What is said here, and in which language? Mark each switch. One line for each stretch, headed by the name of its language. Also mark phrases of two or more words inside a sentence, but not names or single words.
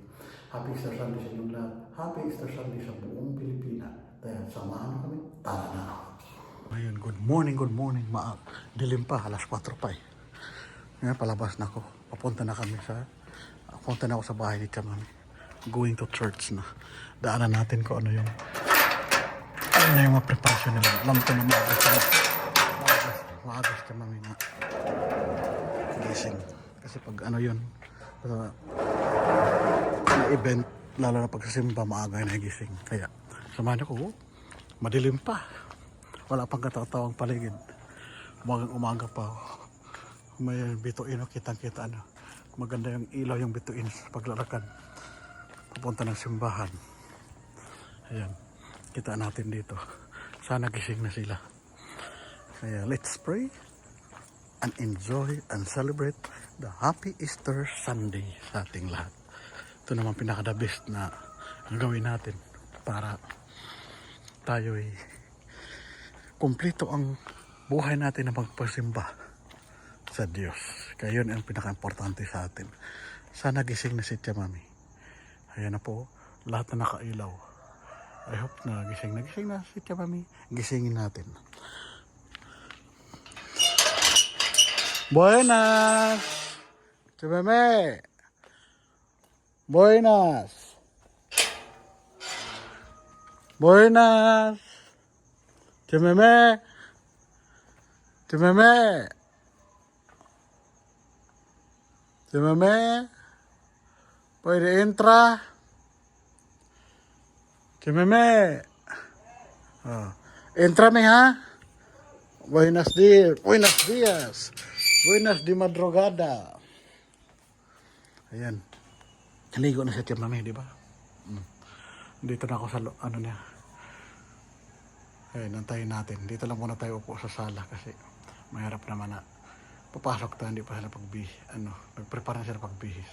English: Happy Easter Sunday
Filipino: sa inyong lahat.
English: Happy Easter Sunday
Filipino: sa buong Pilipinas. Kaya samahan mo kami, tara na. Ayun,
English: good morning.
Filipino: Dilim pa, alas 4 pa eh. Ngayon, palabas na ako. Papunta na ako sa bahay ni Chamami.
English: Going to church na.
Filipino: Daanan natin kung ano yung mga preparasyon nila. Alam ko na maagas Chamami na gising. Kasi pag yun, na event, lalo na pagsasimba, maaga na gising. Kaya, samahan ako, madilim pa. Wala pang katatawang paligid. Umaga pa. May bituin, kitang-kita maganda yung ilaw yung bituin sa paglalakad papunta ng simbahan. Ayan, kita natin dito. Sana gising na sila. Kaya
English: let's pray and enjoy and celebrate the Happy Easter Sunday
Filipino: sa ating lahat. Ito naman pinaka-the best na gagawin natin para tayo'y kumplito ang buhay natin na magpasimba sa Diyos. Kaya yun ang pinaka-importante sa atin. Sana gising na si Chamami. Ayan na po, lahat na nakailaw.
English: I hope
Filipino: na gising na si Chamami. Gisingin natin. Buenas! Chamami! Buenas! Buenas! Chamami! Chamami! Chamami, pwede entra. Chamami, entra mi ha.
Spanish: Buenos dias, buenas di madrugada.
Filipino: Ayan, naligo na si Chamami, di ba? Dito na ako sa niya. Ayan, nantayin natin. Dito lang muna tayo upo sa sala kasi mahirap naman na papasok tayo, hindi pa sila nagprepare na sila pagbihis.